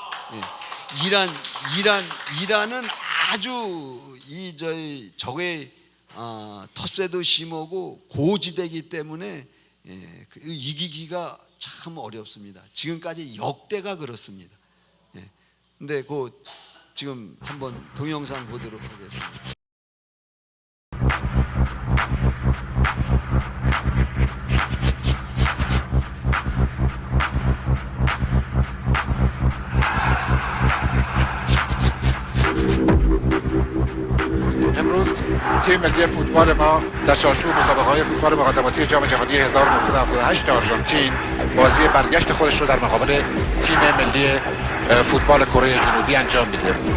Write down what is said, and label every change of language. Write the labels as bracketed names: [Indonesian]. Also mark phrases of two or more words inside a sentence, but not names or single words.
[Korean] 이란은 아주 적의 텃세도 심하고 고지대이기 때문에 이기기가 참 어렵습니다. 지금까지 역대가 그렇습니다. 근데 지금 한번 동영상 보도록 하겠습니다. [Persian] امروز تیم ملی فوتبال ما در چارچوب مسابقه‌های فوتبال مقدماتی جام جهانی 1978 آرژانتین بازی برگشت خودش رو در مقابل تیم ملی فوتبال کره جنوبی انجام میده.